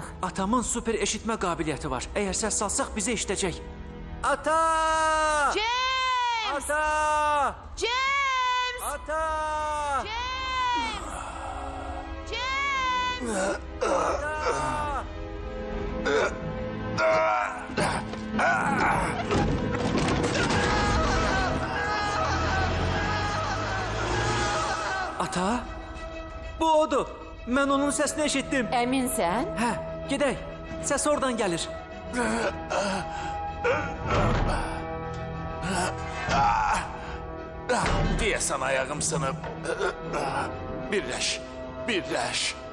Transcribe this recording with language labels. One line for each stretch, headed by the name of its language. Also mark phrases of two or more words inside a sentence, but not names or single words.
Azerbaijani: Atamın super eşitmə qabiliyyəti var. Əgər səs salsaq bizə eşidəcək. Ata! James! Ata! James! Ata! James! Ata! 啊！ James! 啊！ 啊！ 啊！ 啊！ 啊！ 啊！ 啊！ 啊！ 啊！ 啊！ 啊！ 啊！ 啊！ 啊！ 啊！ Ata? Bu odur. Mən onun səsini eşitdim. Əminsən? Hə, gedək. Səs oradan gəlir. Deyəsən ayağım sınıb. Birləş, birləş.